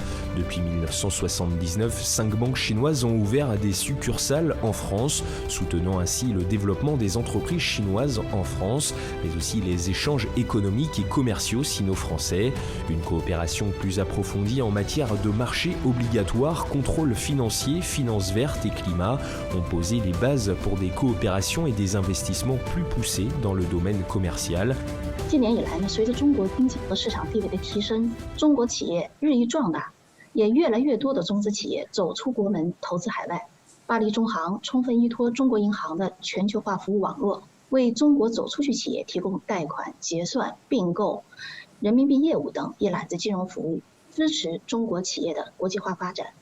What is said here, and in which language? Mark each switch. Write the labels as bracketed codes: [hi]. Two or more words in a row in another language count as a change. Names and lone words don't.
[fr] Depuis 1979, 5 banques chinoises ont ouvert des succursales en France, soutenant ainsi le développement des entreprises chinoises en France, mais aussi les échanges économiques et commerciaux sino-français. Une coopération plus approfondie en matière de marché obligatoire, contrôle financier, finances vertes et climat ont posé les bases pour des coopérations et des investissements plus poussés dans le domaine commercial. [zh] 近年以来呢，随着中国经济和市场地位的提升，中国企业日益壮大，也越来越多的中资企业走出国门投资海外。巴黎中航充分依托中国银行的全球化服务网络，为中国走出去企业提供贷款、结算、并购、人民币业务等一揽子金融服务，支持中国企业的国际化发展。